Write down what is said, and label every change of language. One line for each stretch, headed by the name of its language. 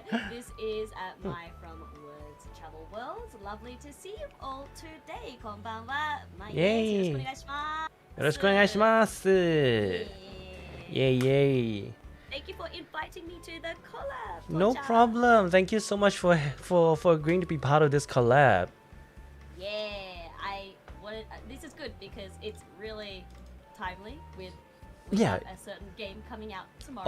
English: This is my From Words Travel World. Lovely to see you all today.
Japanese: こんばんは。
English: Yay.
Japanese: よろしくお願いします。よろしくお願いします。
English: Yay, yay. Thank you for inviting me to the collab. No Toru-chan. problem. Thank you so much for agreeing to be part of this collab. Yeah, I wanted. This is good because it's really timely with Yeah. a certain game coming out tomorrow.